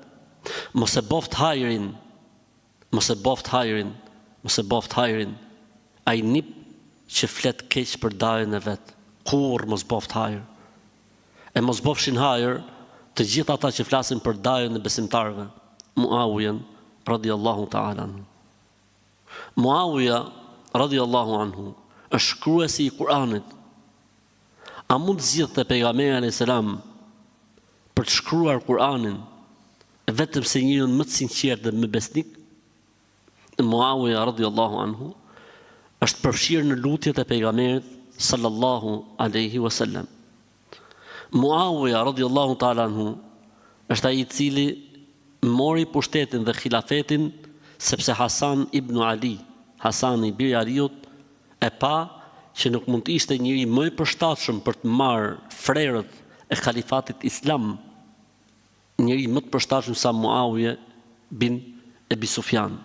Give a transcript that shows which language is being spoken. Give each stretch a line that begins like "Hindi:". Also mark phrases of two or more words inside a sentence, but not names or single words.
Albanian: Mos e boft hajrin, mos e boft hajrin, mos e boft hajrin. Ai nip që flet keq për dajën e vetë, kur mos boft hajr. E mos bofshin hajr të gjithë ata që flasin për dajën e besimtarëve. Muawijen
Arabic: رضي الله تعالى عنه.
Albanian: Muawija
Arabic: رضي الله عنه
Albanian: është shkruesi i Kur'anit. A mund zgjidhte pejgamberi
Arabic: عليه السلام
Albanian: për të shkruar Kur'anin vetëm se njërin më të sinqert dhe më besnik? Muawija
Arabic: رضي الله عنه
Albanian: është përfshirë në lutjet e pejgamberit
Arabic: صلى الله عليه وسلم.
Albanian: Muawija
Arabic: رضي الله تعالى عنه
Albanian: është ai i cili mori pushtetin dhe khilafetin sepse Hasan ibn Ali, Hasan i biri Aliut, e pa që nuk mund të ishte njëri më i përshtatshëm për të marrë frerët e khalifatit islam, njëri më të përshtatshëm sa Muawiye bin Abi Sufjan.